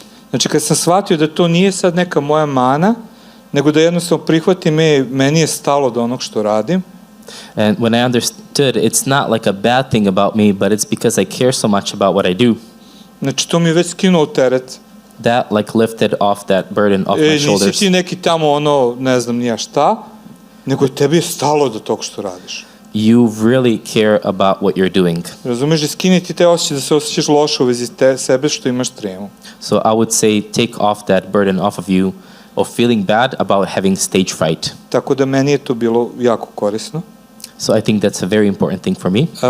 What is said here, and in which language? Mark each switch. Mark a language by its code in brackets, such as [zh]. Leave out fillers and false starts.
[sr] Znači, kad sam shvatio da to nije sad neka moja mana, nego da jednostavno prihvatim, meni je stalo do onog što radim. [en] And when I understood, it's not like a bad thing about me, but it's because I care so much about what I do. [sr] Znači, to mi je već skinuo teret. [en] That like lifted off that burden off my shoulders. [sr] Nisi ti neki tamo ne znam nija šta, nego tebi je stalo do tog što radiš. [en] You really care about what you're doing. [sr] Razumeš, da skini ti te osjećaj da se osjećaš loše u vezi sebe što imaš tremu. [en] So I would say take off that burden off of you of feeling bad about having stage fright. [sr] Tako da meni je to bilo jako korisno. [en] So I think that's a very important thing for me.